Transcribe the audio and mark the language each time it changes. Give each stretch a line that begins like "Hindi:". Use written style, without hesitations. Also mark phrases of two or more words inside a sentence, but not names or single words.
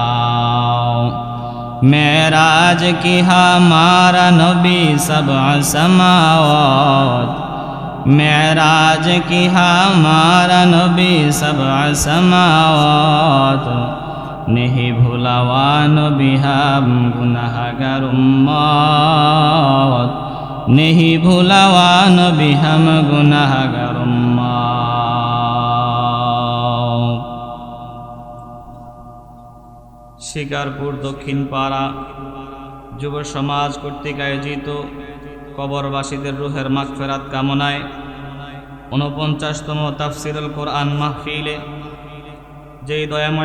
Urdu: معراج کی ہمارا نبی سبع سماوات معراج کی ہمارا نبی سبع سماوات نہیں بھلاوا نبی ہم گناہگار امت نہیں بھلاوا نبی ہم گناہگار امت
Bangla: শিকারপুর দক্ষিণ পাড়া যুব সমাজ কর্তৃক আয়োজিত কবরবাসীদের রুহের মাগফিরাত কামনায় 49তম তাফসীরুল কোরআন মাহফিলে যেই দয়াময়